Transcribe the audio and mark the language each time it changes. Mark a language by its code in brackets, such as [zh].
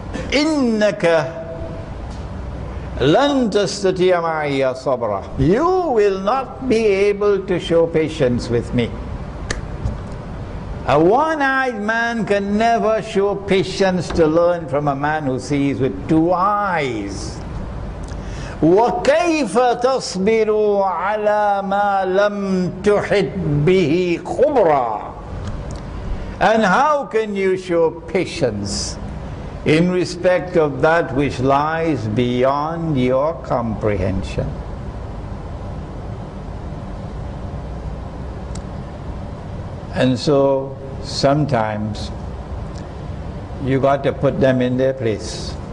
[ar] إِنَّكَ لَن تَسْتَطِيعَ مَعِيَ صَبْرًا. [en] You will not be able to show patience with me. A one-eyed man can never show patience to learn from a man who sees with two eyes. [ar] وَكَيْفَ تَصْبِرُوا عَلَى مَا لَمْ تُحِطْ بِهِ خُبْرًا. [en] And how can you show patience in respect of that which lies beyond your comprehension. And so sometimes you got to put them in their place.